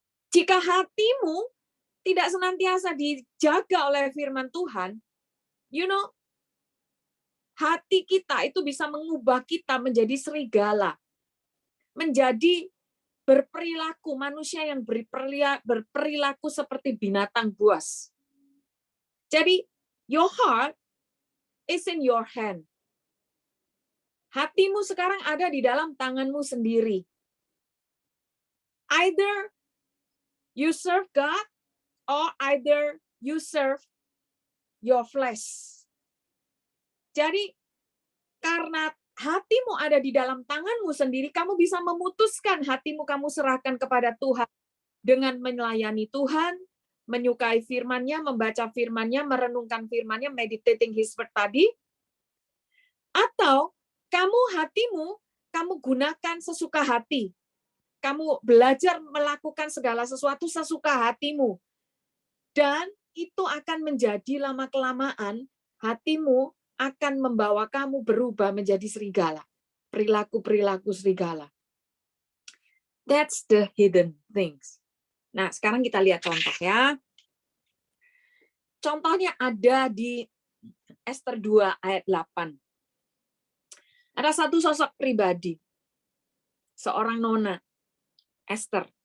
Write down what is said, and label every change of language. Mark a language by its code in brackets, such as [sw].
[id] Jika hatimu tidak senantiasa dijaga oleh firman Tuhan, hati kita itu bisa mengubah kita menjadi serigala. Menjadi berperilaku, manusia yang berperilaku seperti binatang buas. [en] Jadi, your heart is in your hand. [id] Hatimu sekarang ada di dalam tanganmu sendiri. [en] Either you serve God, or either you serve your flesh. [id] Jadi, karena hatimu ada di dalam tanganmu sendiri, kamu bisa memutuskan hatimu kamu serahkan kepada Tuhan dengan melayani Tuhan, menyukai firman-Nya, membaca firman-Nya, merenungkan firman-Nya, [en] meditating His word [id] tadi, atau hatimu kamu gunakan sesuka hati. Kamu belajar melakukan segala sesuatu sesuka hatimu. Dan itu akan menjadi lama-kelamaan hatimu akan membawa kamu berubah menjadi serigala. Perilaku-perilaku serigala. [en] That's the hidden things. [id] Nah, sekarang kita lihat contoh ya. Contohnya ada di Ester 2 ayat 8. Ada satu sosok pribadi. Seorang nona, Ester.